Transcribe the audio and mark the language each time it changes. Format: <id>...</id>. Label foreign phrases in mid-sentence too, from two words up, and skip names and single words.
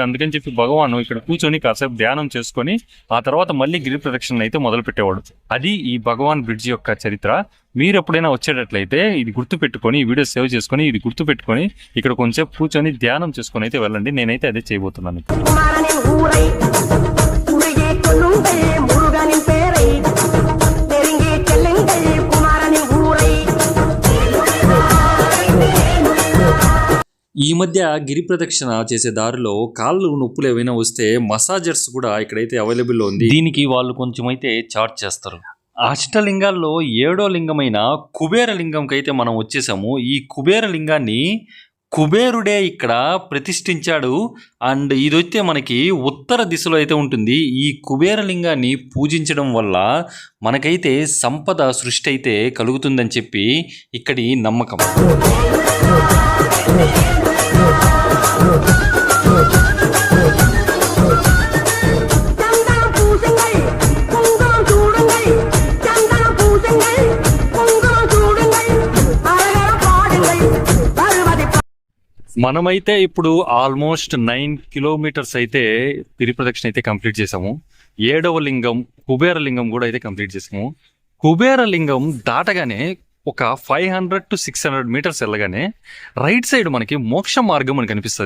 <te>అందుకని చెప్పి భగవాను ఇక్కడ కూర్చొని కాసేపు ధ్యానం చేసుకొని ఆ తర్వాత మళ్ళీ గిరి ప్రదక్షిణ అయితే మొదలు పెట్టేవాడు. అది ఈ భగవాన్ బ్రిడ్జ్ యొక్క చరిత్ర. మీరు ఎప్పుడైనా వచ్చేటట్లయితే ఇది గుర్తుపెట్టుకొని, ఈ వీడియో సేవ్ చేసుకొని ఇది గుర్తుపెట్టుకొని ఇక్కడ కొంచెం కూర్చొని ధ్యానం చేసుకొని అయితే వెళ్ళండి. నేనైతే అదే చేయబోతున్నాను.</te> <ta>குமரனின் ஊரை உருகே கொள்ளுங்கள் முருகனின் பேரை நெருங்கி செல்லுங்கள் குமரனின் ஊரை.</ta> <te>ఈ మధ్య గిరి ప్రదక్షిణ చేసే దారిలో కాళ్ళు నొప్పులు ఏవైనా వస్తే మసాజర్స్ కూడా ఇక్కడైతే అవైలబుల్లో ఉంది. దీనికి వాళ్ళు కొంచెం అయితే చార్జ్ చేస్తారు. అష్టలింగాల్లో 7వ లింగమైన కుబేర లింగంకి అయితే మనం వచ్చేసాము. ఈ కుబేర లింగాన్ని కుబేరుడే ఇక్కడ ప్రతిష్ఠించాడు. అండ్ ఇదైతే మనకి ఉత్తర దిశలో అయితే ఉంటుంది. ఈ కుబేర లింగాన్ని పూజించడం వల్ల మనకైతే సంపద సృష్టి అయితే కలుగుతుందని చెప్పి ఇక్కడి నమ్మకం.</te> <ta>சந்தனம் பூசுங்கள் குங்குமம் சூடுங்கள் சந்தனம் பூசுங்கள் குங்குமம் சூடுங்கள் அரகர பாடுங்கள் பருவதி.</ta> <te>మనమైతే ఇప్పుడు</te> <en>almost 9 kilometers</en> <te>అయితే గిరి ప్రదక్షిణ అయితే కంప్లీట్ చేసాము. 7వ లింగం కుబేర లింగం కూడా అయితే కంప్లీట్ చేసాము. కుబేర లింగం దాటగానే ఒక</te> <en>500 to 600 meters</en> <te>వెళ్ళగానే</te> <en>right side</en> <te>మనకి మోక్ష మార్గం అని కనిపిస్తుంది.</te>